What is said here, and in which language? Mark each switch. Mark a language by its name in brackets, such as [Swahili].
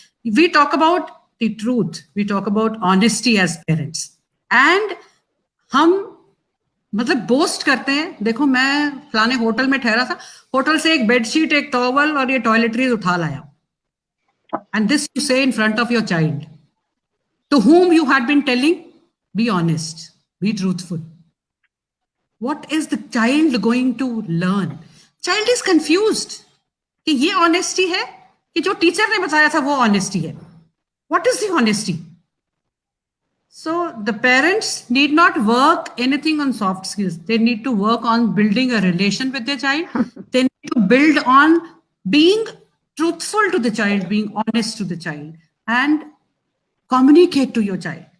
[English] We talk about the truth. We talk about honesty as parents. [Hindi] And हम मतलब boast करते हैं, देखो मैं फलाने होटल में ठहरा था, होटल से एक बेडशीट, एक टॉवल और ये टॉयलेटरीज उठा लाया. [English] And this you say in front of your child, to whom you had been telling, be honest, be truthful. What is the child going to learn? Child is confused [Hindi] कि ये honesty है कि जो teacher ने बताया था वो honesty है. [English] What is the honesty? So the parents need not work anything on soft skills. They need to work on building a relation with their child. They need to build on being truthful to the child, being honest to the child, and communicate to your child.